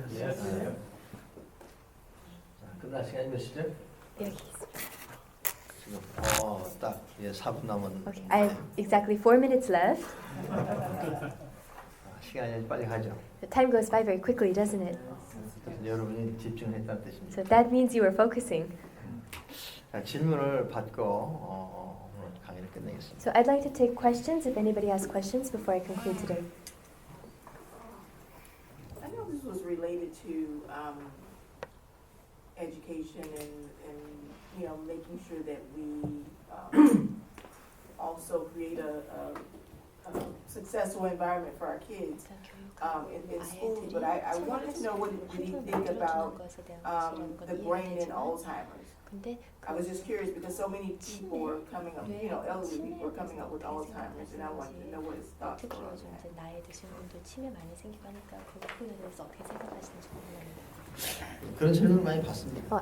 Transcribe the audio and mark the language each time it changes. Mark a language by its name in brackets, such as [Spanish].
[Korean] 자, 끝날 시간이 몇 시죠? 여기. 지금 딱 4분 남은. [English] Okay, I have exactly 4 minutes left. [Korean] 시간이 빨리 가죠. [English] The time goes by very quickly, doesn't it? [Korean] 그래서 여러분이 집중했다는 뜻입니다. [English] So that means you were focusing. [Korean] 자, 질문을 받고 오늘 강의를 끝내겠습니다. [English] So I'd like to take questions if anybody has questions before I conclude today. I know this was related to education and you know making sure that we also create a successful environment for our kids in school. But I wanted to know what did you think about the brain and Alzheimer's? I was just curious because so many people were coming up, you know, elderly people were coming up with Alzheimer's, and I wanted to know what his thoughts were on that. [Korean] 이제 나이 드신 분들 치매 많이 생기고 하니까 그 부분에 대해서 어떻게 생각하시는지 궁금합니다. 그런 질문을 많이 받습니다.